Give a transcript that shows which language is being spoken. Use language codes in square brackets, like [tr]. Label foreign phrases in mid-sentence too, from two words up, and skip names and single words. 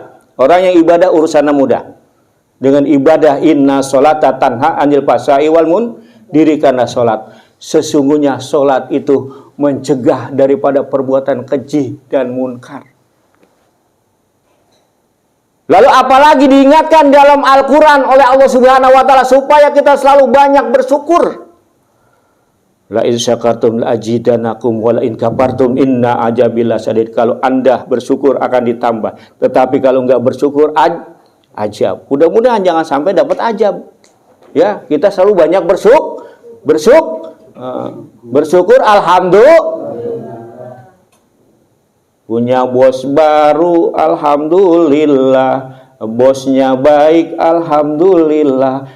[id] Orang yang ibadah urusannya mudah. Dengan ibadah [ar] إن الصلاة تنهى عن الفحشاء والمنكر, [id] dirikanlah sholat. Sesungguhnya sholat itu mencegah daripada perbuatan keji dan munkar. Lalu apalagi diingatkan dalam Al-Quran oleh Allah [ar] سبحانه وتعالى [id] supaya kita selalu banyak bersyukur. [ar] لئن شكرتم لأزيدنكم ولئن كفرتم إن عذابي لشديد. [id] Kalau Anda bersyukur akan ditambah, tetapi kalau enggak bersyukur ajab. Mudah-mudahan jangan sampai dapat ajab. Ya, kita selalu banyak bersyukur alhamdulillah. Punya bos baru alhamdulillah, bosnya baik alhamdulillah.